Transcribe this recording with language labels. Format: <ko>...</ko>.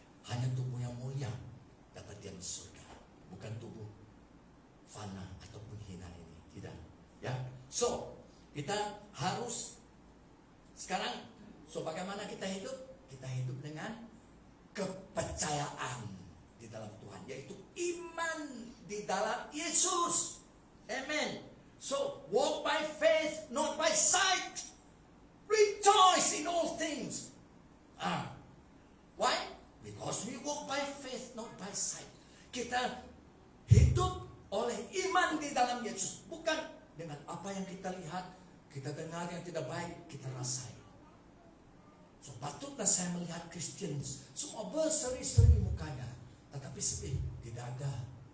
<id>Hanya tubuh yang mulia dapat diam di surga. Bukan tubuh fana ataupun hina ini. Tidak. Ya. So, kita harus sekarang, bagaimana kita hidup? Kita hidup dengan kepercayaan di dalam Tuhan, yaitu iman di dalam Yesus. Amen.</id> <en>So, walk by faith, not by sight. Rejoice in all things. Why? Because we walk by faith, not by sight.</en> <id>Kita hidup oleh iman di dalam Yesus, bukan dengan apa yang kita lihat, kita dengar yang tidak baik, kita rasai. So patutlah saya melihat Kristen semua berseri-seri mukanya, tetapi sedih di dada.</id>